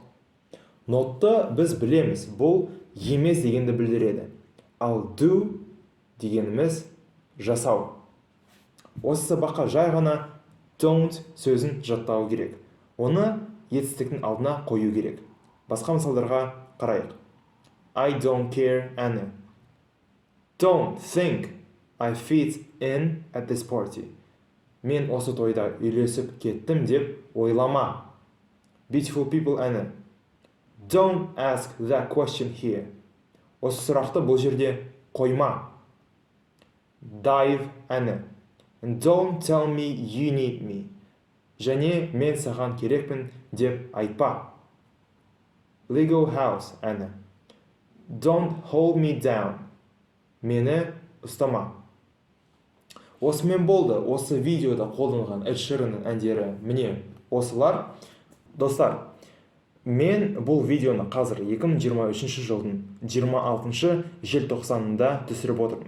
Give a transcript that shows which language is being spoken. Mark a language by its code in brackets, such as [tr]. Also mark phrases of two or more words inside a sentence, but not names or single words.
[kk] Notты біз білеміз, бұл емес дегенді білдіреді. Ал do дегеніміз жасау. Осы сабаққа жай ғана don't сөзін жаттау керек. Оны етістіктің алдына қою керек. Басқа мысалдарға қарайық. I don't care әні. [en] Don't think I fit in at this party. [kk] Мен осы тойда үйлесіп кеттім деп ойлама. Beautiful people әні. [en] Don't ask that question here. [kk] Осы сұрақты бұл жерде қойма. Dive әні. [en] Don't tell me you need me. [kk] Және мен саған керекпін деп айтпа. Lego house әні. [en] Don't hold me down. [kk] Мені ұстама. Осымен болды. Осы видеода қолданылған Эд Ширанның әндері міне осылар. Достар, мен бұл видеоны қазір 2023 жылдың 26 желтоқсанында түсіріп отырмын.